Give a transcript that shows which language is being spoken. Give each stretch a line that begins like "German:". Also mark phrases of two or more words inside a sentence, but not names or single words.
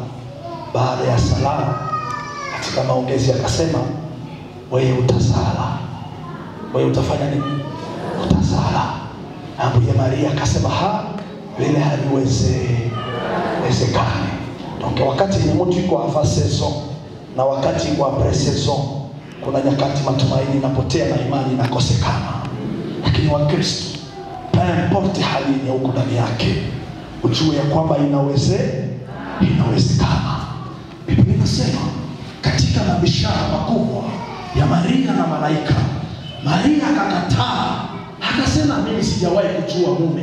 Swahili: Baada ya salamu, katika maongezi akasema, wewe utazaa. Wewe utafanya nini? Utazaa. Ambuye Maria akasema, vile haliwezekani. Donc wakati ni mtu yuko
French: avant saison
Swahili: na wakati yuko
French: après saison,
Swahili: kuna nyakati matumaini inapotea na imani inakosekana. Lakini wa Kristo, importe hali ni huko ndani yake, ujue ya kwamba inawezekana. Biblia inasema katika mabishano makubwa ya Maria na malaika, Maria akakataa, akasema mimi sijawahi kujua mume.